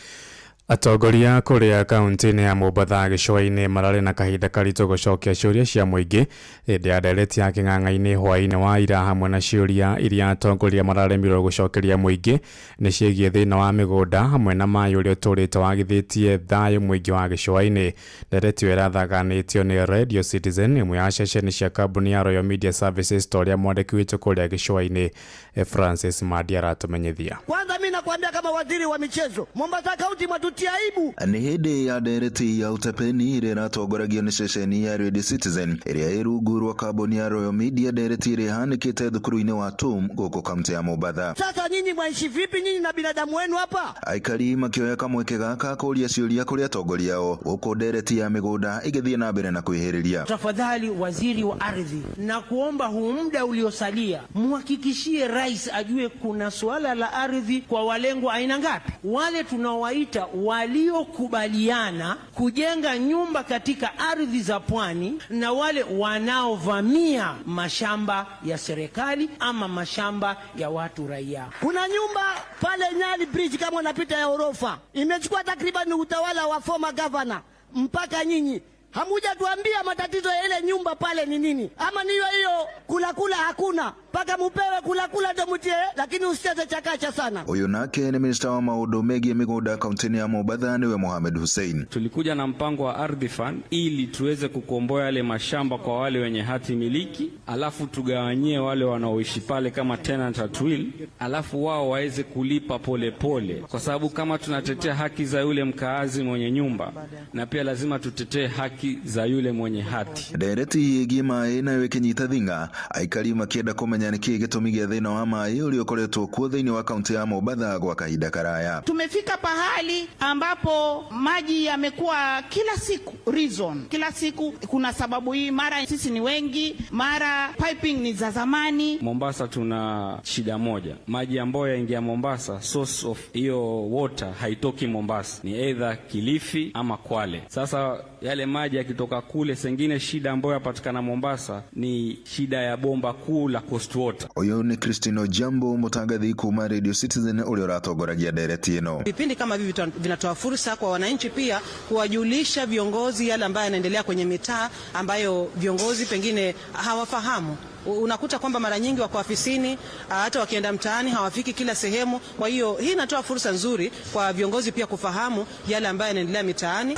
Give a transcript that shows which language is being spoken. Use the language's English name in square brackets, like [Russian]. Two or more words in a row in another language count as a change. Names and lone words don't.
[Kikuyu] Atongoria kuria kaunti-inĩ ya Mombatha gĩcũa-inĩ mararĩ na kahinda karitũ gũcokia ciũria cia mũingĩ hĩndĩ ya ndereti ya kĩng'ang'a-inĩ hwaĩ-inĩ wa ira hamwe na ciũria iria atongoria mararemirwo gũcokeria mũingĩ nĩ ciĩgiĩ thĩna wa mĩgũnda hamwe na maĩ ũrĩa ũtũrĩte wagithĩtie thayũ mũingĩ wa gĩcũa-inĩ. Ndereti ĩyo ĩrathaganĩtio nĩ Radio Citizen, ĩmwe ya ceceni cia kambuni ya Royal Media Services, ta ũrĩa mwandĩki witũ kũrĩa gĩcũa-inĩ Francis Madi aratũmenyithia. [Swahili] Kwanza mimi nakwambia kama waziri wa michezo, Mombasa County matutia aibu. [Kikuyu] Ni hĩndĩ ya ndereti ya utapeni ĩrĩa ĩratongoragio nĩ ceceni ya Radio Citizen ĩrĩa ĩrungurwo kambuni ya Royal Media, ndereti ĩrĩa ihanĩkĩte thukuru-inĩ wa TUM gũkũ kaunti ya Mombatha. [Swahili] Sasa nyinyi mwaishi vipi nyinyi na binadamu wenu hapa? [Kikuyu] Aikari makĩoya kamweke gaka kũria ciũria kũrĩ atongoria ao gũkũ ndereti ya mĩgũnda ĩgĩthiĩ na mbere na kwĩhĩrĩria. [Swahili] Tafadhali waziri wa ardhi, na kuomba huu muda uliosalia muhakikishie rais ajue kuna suala la ardhi kwa walengwa aina ngapi. Wale tunaowaita waliokubaliana kujenga nyumba katika ardhi za pwani na wale wanaovamia mashamba ya serikali ama mashamba ya watu raia. Kuna nyumba pale Nyali Bridge kama unapita ya orofa, imechukua takriban utawala wa [English] former governor [Swahili] mpaka nyinyi hamuja tuambia matatizo ya ile nyumba pale ni nini? Ama niyo hiyo kula hakuna paka mupewe kula ndo mutie, lakini usicheze chakacha sana. Huyu nake ni [Kikuyu] minister wa maundu megie migunda kaunti ya Mombatha niwe Mohamed Hussein. [Swahili] Tulikuja na mpango wa ardhi fund ili tuweze kukomboa yale mashamba kwa wale wenye hati miliki, alafu tugawanyie wale wanaoishi pale kama [English] tenant at will, [Swahili] alafu wao waweze kulipa pole, kwa sababu kama tunatetea haki za yule mkaazi mwenye nyumba, na pia lazima tutetee haki za yule mwenye hati. [Kikuyu] Ndereti yegie maĩ nayo ĩkĩnyita thinga, aikari makĩenda kũmenya nĩkĩ gĩtũmi gĩa thĩna wa maĩ ũrĩa ũkoretwo kuo thĩinĩ wa kaunti ya Mombatha gwa kahinda karaya. [Swahili] Tumefika pahali ambapo maji yamekuwa kila siku reason. Kila siku kuna sababu hii, mara sisi ni wengi, mara piping ni za zamani. Mombasa tuna shida moja. Maji ambayo yaingia Mombasa, [English] source of [Swahili] hiyo water haitoki Mombasa. Ni either Kilifi ama Kwale. Sasa yale maji yakitoka kule, sengine shida ambayo yapatikana Mombasa ni shida ya bomba kuu la Coast Water. [Kikuyu] Huyo ni Christino Jambo, mutangathi kuma Radio Citizen ule uratongoragia ndereti ino. [Swahili] Vipindi kama hivi vinatoa fursa kwa wananchi pia kuwajulisha viongozi yale ambayo yanaendelea kwenye mitaa ambayo viongozi pengine hawafahamu. Unakuta kwamba mara nyingi wako ofisini, hata wakienda mtaani hawafiki kila sehemu. Kwa hiyo hii inatoa fursa nzuri kwa viongozi pia kufahamu yale ambayo yanaendelea mitaani.